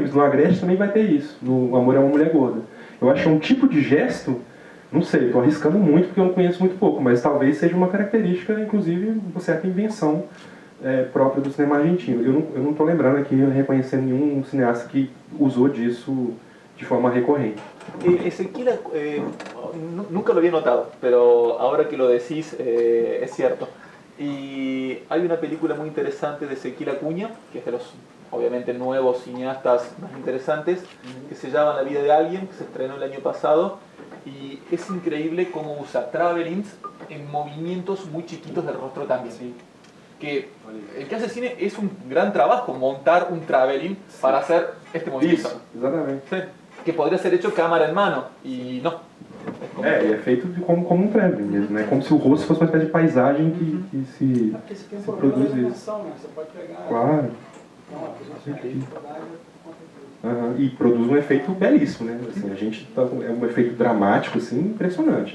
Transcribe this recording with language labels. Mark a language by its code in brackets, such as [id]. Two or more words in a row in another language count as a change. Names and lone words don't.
[pt] No Agreste também vai ter isso. No Amor é uma Mulher Gorda. Eu acho que é um tipo de gesto, não sei, estou arriscando muito porque eu não conheço muito pouco, mas talvez seja uma característica, inclusive, uma certa invenção própria do cinema argentino. Eu não estou lembrando aqui, reconhecendo nenhum cineasta que usou disso de forma recorrente. [es] Ezequiel, nunca lo había notado, pero ahora que lo decís es cierto. Y hay una película muy interesante de Ezequiel Acuña, que es de los, obviamente, nuevos cineastas más interesantes, que se llama La vida de alguien, que se estrenó el año pasado, y es increíble cómo usa travelings en movimientos muy chiquitos del rostro también. Sí. Que el que hace cine es un gran trabajo montar un traveling para hacer este movimiento. [pt] Isso, exatamente. [es] Sí. Que podría ser hecho cámara en mano, y no. [pt] É feito como um traveling mesmo, né? Como se o rosto fosse uma espécie de paisagem que se Porque você tem um se problema produz da isso. dimensão, né? Você pode pegar... Claro. E produz um efeito belíssimo, né? Assim, a gente é um efeito dramático, assim, impressionante.